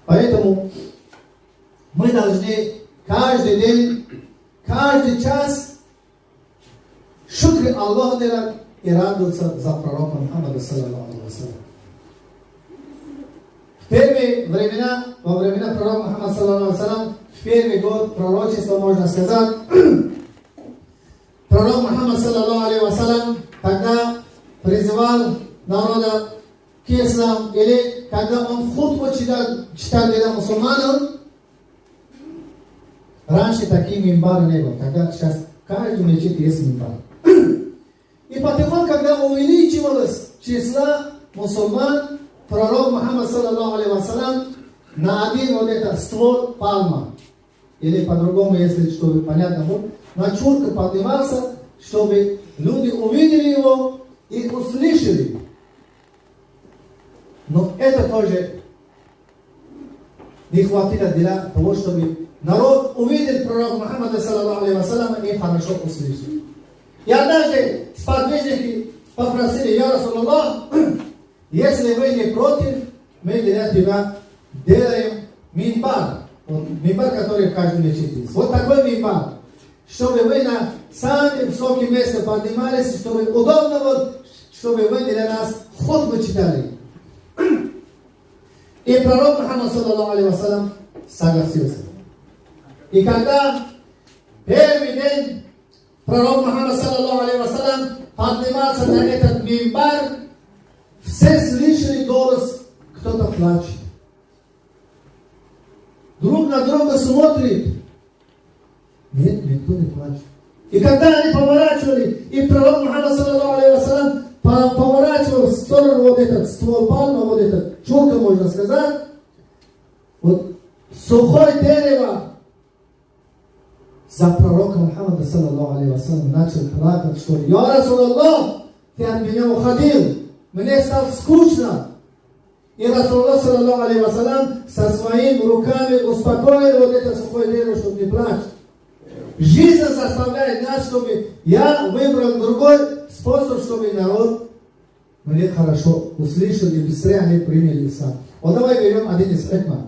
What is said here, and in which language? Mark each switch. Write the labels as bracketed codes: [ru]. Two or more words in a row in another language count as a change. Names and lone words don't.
[ru] Поэтому мы должны каждый день, каждый час шукри Аллаху делать и радоваться за пророка Мухаммада [ar] صلى الله عليه وسلم. [ru] В первые времена, во времена пророка Мухаммада [ar] صلى الله عليه وسلم, [ru] в первый год пророчества, можно сказать, пророк Мухаммад [ar] صلى الله عليه وسلم, [ru] когда призывал народа к исламу, или когда он хутбу читал для мусульманов, раньше таких мимбар не было, когда сейчас каждый мечеть есть мимбар. И потом, когда увеличивалось число мусульман, пророк Мухаммад [ar] صلى الله عليه وسلم [ru] на один вот этот ствол пальма, или по-другому, если чтобы понятно было, на чурка поднимался, чтобы люди увидели его и услышали. Но это тоже не хватило для того, чтобы народ увидел пророка Мухаммада [ar] صلى الله عليه وسلم [ru] и хорошо услышал. И однажды сподвижники попросили: [ar] «يا رسول الله, [ru] если вы не против, мы для тебя делаем мимбар». Вот, мимбар, который в каждом мечети есть. Вот такой мимбар, чтобы вы на самые высокие места поднимались, чтобы удобно было, чтобы вы для нас хутбу читали. И пророк Мухаммад [ar] صلى الله عليه وسلم [ru] согласился. И когда первый день пророк Мухаммад [ar] صلى الله عليه وسلم [ru] поднимался на этот мимбар, все слышали голос, кто-то плачет. Друг на друга смотрит. Нет, никто не плачет. И когда они поворачивали, и пророк Мухаммад [ar] صلى الله عليه وسلم [ru] поворачивал в сторону вот этот ствол пальмы, вот этот чурка, можно сказать, вот сухое дерево, за пророка Мухаммада [ar] صلى الله عليه وسلم [ru] начал плакать, что: [ar] «يا رسول الله, [ru] ты от меня уходил, мне стало скучно». И [ar] رسول الله صلى الله عليه وسلم [ru] со своими руками успокоил вот это сухое дерево, чтобы не плачь. Жизнь заставляет нас, чтобы я выбрал другой способ, чтобы народ мне хорошо услышал и быстрее они приняли ислам. Вот давай берем один из хикмат.